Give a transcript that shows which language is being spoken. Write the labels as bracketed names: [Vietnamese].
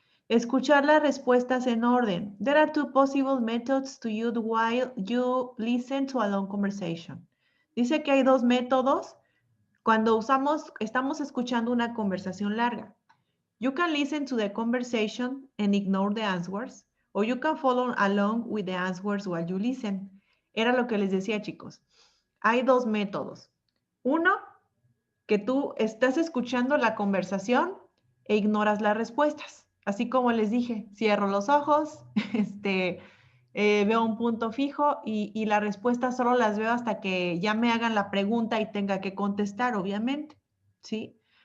[Spanish] Escuchar las respuestas en orden. [English] There are two possible methods to use while you listen to a long conversation. [Spanish] Dice que hay dos métodos cuando estamos escuchando una conversación larga. [English] You can listen to the conversation and ignore the answers, or you can follow along with the answers while you listen. [Spanish] Era lo que les decía, chicos. Hay dos métodos. Uno, que tú estás escuchando la conversación e ignoras las respuestas. Así como les dije, cierro los ojos, veo un punto fijo y las respuestas solo las veo hasta que ya me hagan la pregunta y tenga que contestar, obviamente, ¿sí?